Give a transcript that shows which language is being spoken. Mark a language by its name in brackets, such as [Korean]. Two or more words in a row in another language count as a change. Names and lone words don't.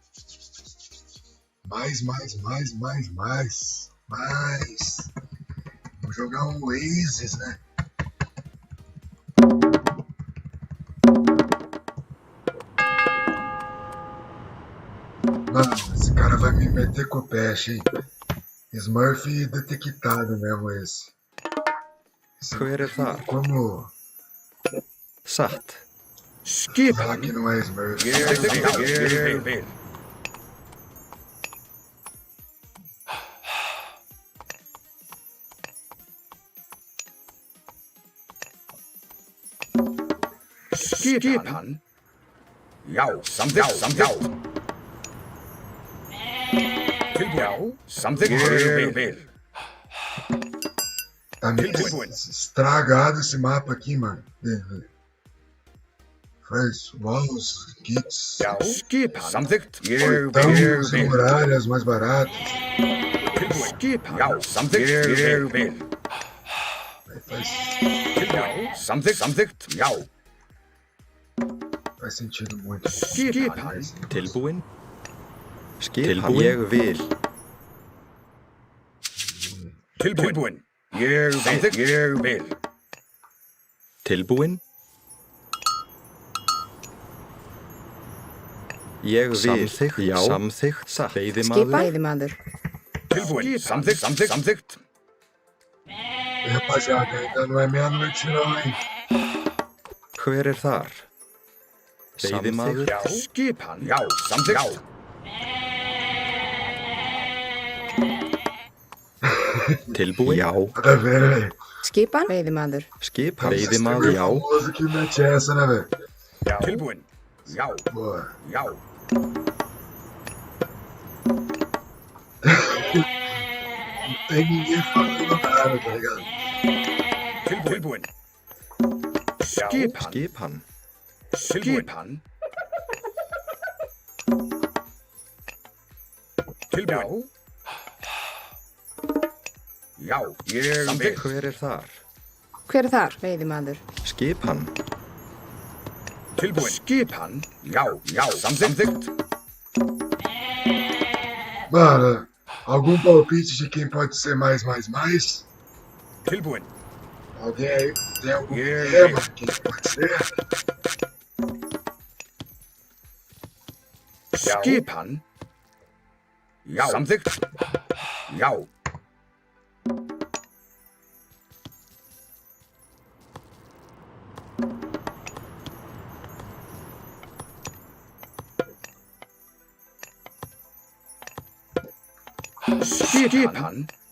[Portuguese] Mais. Vamos jogar um Oasis, né? Mano, esse cara vai me meter com o peixe, hein? Smurf detectado mesmo esse. [Icelandic] Hver þar? [Portuguese] Como [Icelandic] Satt. [Portuguese] falar que não é Smurf? [Icelandic] Ég vil. Skipan. Já, samþykkt. Já, samþykkt. Ég vil. [Portuguese] Tá meio estragado esse mapa aqui, mano. Faz [English] walls, kits. [Icelandic] Já, Skipan. samþykkt. [Portuguese] Portão sem muralhas mais baratos. [Icelandic] Skipan. Já, samþykkt. Ég vil. [Portuguese] Aí faz [Icelandic] Samþykkt. Já. [Portuguese] Faz sentido muito. [Icelandic] Skipan. Tilbúin. Skipan. Ég vil. Tilbúin. Ég vil. Tilbúin. Ég vil. Samþykkt. Já. Samþykkt. Satt. Veiðimaður. Veiðimaður. Tilbúin. Samþykkt. [Portuguese] E, rapaziada, ainda não é meia-noite não, hein? [Icelandic] Hver þar? Veiðimaður. Já. Skipan. Já, samþykkt. Tilbúin. Já. [Portuguese] Nada a ver, né, velho? [Icelandic] Skipan. Veiðimaður. Skip. Veiðimaður. Já. [Portuguese] Famoso que mete essa, né, velho? [Icelandic] Já. Tilbúin. Já. [Portuguese] Boa. [Icelandic] Já. [Portuguese] Não tem ninguém falando nada, tá ligado? [Icelandic] Tilbúin. Já. Skipan. Skipan. Skipan. Tilbúin. Já, ég vil. Hver er þar? Hver er þar? Veiðimaður. Skipan. Tilbúin. Skipan. Já, samþykkt. [Portuguese] Mano, algum palpite de quem pode ser mais? [Icelandic] Tilbúin. [Portuguese] Alguém aí tem algum Yeah. tema? Quem pode ser? [Icelandic] Skipan. Já. Samþykkt. Já. Skipan.